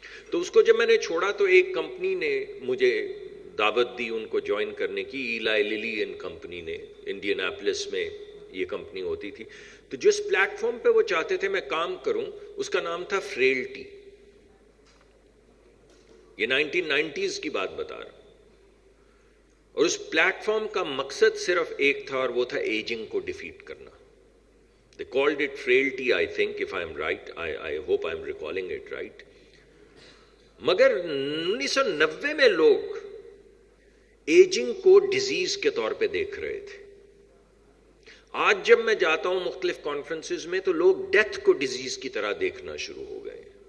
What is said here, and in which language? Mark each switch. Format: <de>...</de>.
<ur>تو اس کو جب میں نے چھوڑا تو ایک کمپنی نے مجھے دعوت دی ان کو جوائن کرنے کی، ایلائی للی اینڈ کمپنی نے، انڈین ایپلس میں یہ کمپنی ہوتی تھی. تو جس پلیٹ فارم پہ وہ چاہتے تھے میں کام کروں اس کا نام تھا فریلٹی. یہ 1990s کی بات بتا رہا ہوں. اور اس پلیٹ فارم کا مقصد صرف ایک تھا اور وہ تھا ایجنگ کو ڈیفیٹ کرنا.</ur> <en>They called it frailty, I think, if I'm right. I hope I'm recalling it right.</en> <ur>مگر 1990 میں لوگ ایجنگ کو ڈیزیز کے طور پہ دیکھ رہے تھے. آج جب میں جاتا ہوں مختلف کانفرنسز میں تو لوگ ڈیتھ کو ڈیزیز کی طرح دیکھنا شروع ہو گئے.</ur>